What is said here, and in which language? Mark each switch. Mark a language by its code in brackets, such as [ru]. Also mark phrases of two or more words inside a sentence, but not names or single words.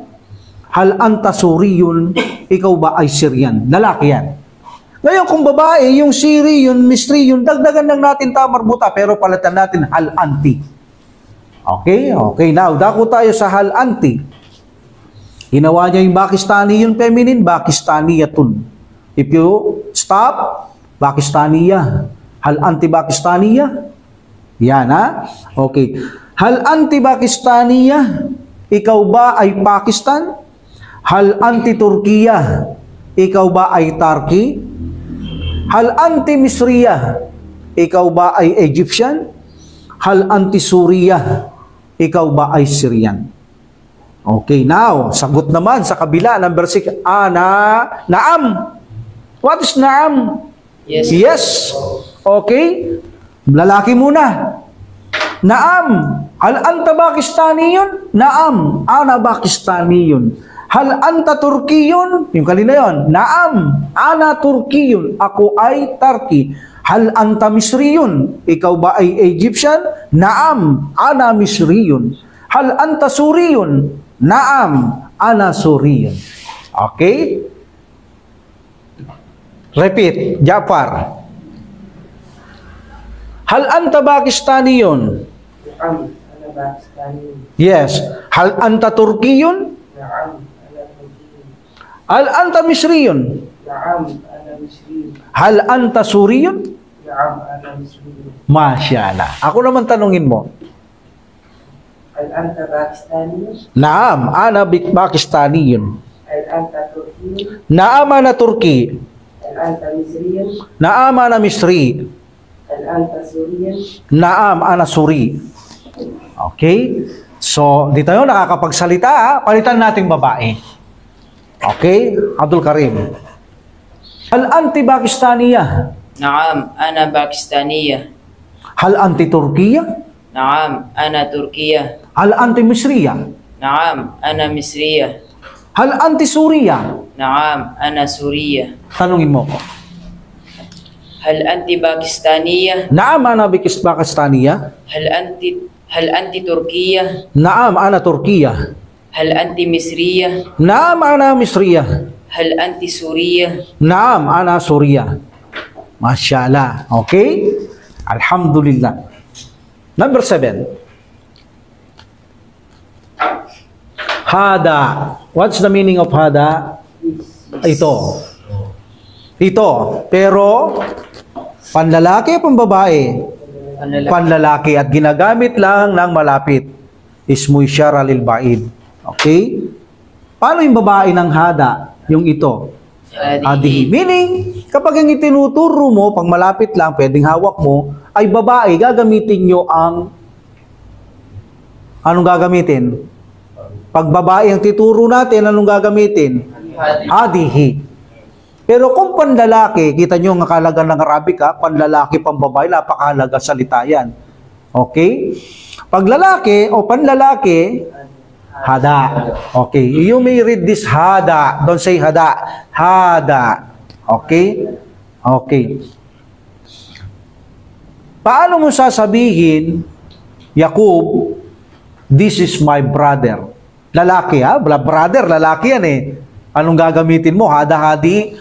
[ar] هل أنت سوريٌّ? [tl] Ikaw ba ay Syrian? Lalaki yan. Ngayon, kung babae, yung [ar] سوريٌّ، مصريٌّ, [tl] dagdagan lang natin tamarbuta, pero palitan natin [ar] هل أنتِ. [tl] Okay? [en] Okay, now, [tl] dako tayo sa [ar] هل أنتِ. [tl] Ginawa niya yung [ar] باكستانيٌّ, [en] feminine, Pakistaniyatun. If you stop, [ar] Pakistaniya. هل أنتِ باكستانية. [tl] Yan, ha? [ar] Okay. هل أنتِ باكستانية. [tl] Ikaw ba ay Pakistan? [ar] هل أنتِ تركية. [tl] Ikaw ba ay Turkey? [ar] هل أنتِ مصرية. [tl] Ikaw ba ay Egyptian? [ar] هل أنتِ سورية. [tl] Ikaw ba ay Syrian? [en] Okay, now, [tl] sagot naman sa kabila, number 6. [en] Naam. What is naam? Yes. Yes. [tl] Okay. Lalaki muna. [ar] نعم. هل أنت باكستانيٌّ? نعم. أنا باكستانيٌّ. هل أنت تركيٌّ? [tl] Yung kanina yun. [ar] Naam. أنا تركيٌّ. [tl] Ako ay Turkey. [ar] هل أنت مصريٌّ? [tl] Ikaw ba ay Egyptian? [ar] نعم. أنا مصريٌّ. هل أنت سوريٌّ؟ نعم. أنا سوريٌّ. [en] Okay? Repeat. [ar] Jafar. هل أنت باكستانيٌّ? نعم، أنا باكستاني. Yes. هل أنت تركيٌّ? نعم، أنا تركي. هل أنت مصريٌّ? نعم، أنا مصري. هل أنت سوريٌّ? نعم، أنا مصري. Masyaallah. [tl] Ako naman tanungin mo. [ar] هل أنت باكستاني? نعم، أنا باكستانيٌّ. هل أنت تركي? نعم أنا تركي. هل أنت مصري? نعم أنا مصري. هل أنت سوريان? نعم أنا سوري. [tl] Okay? So, di tayo nakakapagsalita, ha? Palitan nating babae. Okay? Abdul Karim. [ar] هل أنتِ باكستانية? نعم أنا باكستانية. هل أنتِ تركية? نعم أنا تركية. هل أنتِ مصرية? نعم أنا مصرية. هل أنتِ سورية? نعم أنا سورية. [tl] Tanungin mo ko. [ar] هل أنت باكستانية؟ نعم أنا باكستانية? هل أنت تركية؟ نعم أنا تركية. هل أنت مصرية؟ نعم أنا مصرية. هل أنت سورية؟ نعم أنا سورية. ما شاء الله. Okay? Alhamdulillah. Number 7. Hada. [en] What's the meaning of hada? [tl] Ito. Ito. Pero, panlalaki o pambabae? Panlalaki. At ginagamit lang ng malapit. [ar] اسم إشارة للبعيد. [tl] Okay? Paano yung babae ng hada? Yung ito. Hadihi. Meaning, kapag yung itinuturo mo, pag malapit lang, pwedeng hawak mo, ay babae, gagamitin nyo ang anong gagamitin? Pag babae ang tituro natin, anong gagamitin? Hadihi. Pero kung panlalaki, kita nyo ang akalaga ng Arabic, ha? Panlalaki, pambabae, napakahalaga salita yan. Okay? Pag lalaki o panlalaki, hada. [en] Okay. You may read this hada. Don't say hada. Hada. Okay? Okay. [tl] Paano mo sasabihin, [en] Yakub, this is my brother? [tl] Lalaki, ha? Brother, lalaki yan eh. Anong gagamitin mo? Hada-hadi.